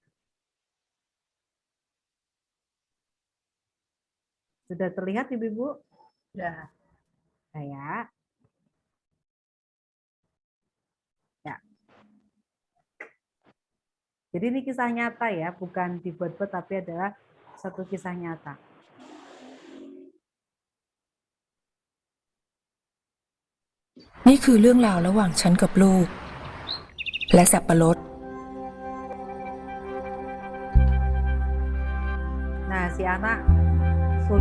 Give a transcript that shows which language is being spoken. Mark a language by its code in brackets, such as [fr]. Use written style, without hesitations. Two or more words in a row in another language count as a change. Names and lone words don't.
[id] Sudah terlihat ibu-ibu? Sudah. Ya. Jadi ini kisah nyata ya, bukan dibuat-buat tapi adalah satu kisah nyata. [th] นี่คือเรื่องราวระหว่างฉันกับลูกและสับปะรด [id] Nah, si anak sulit.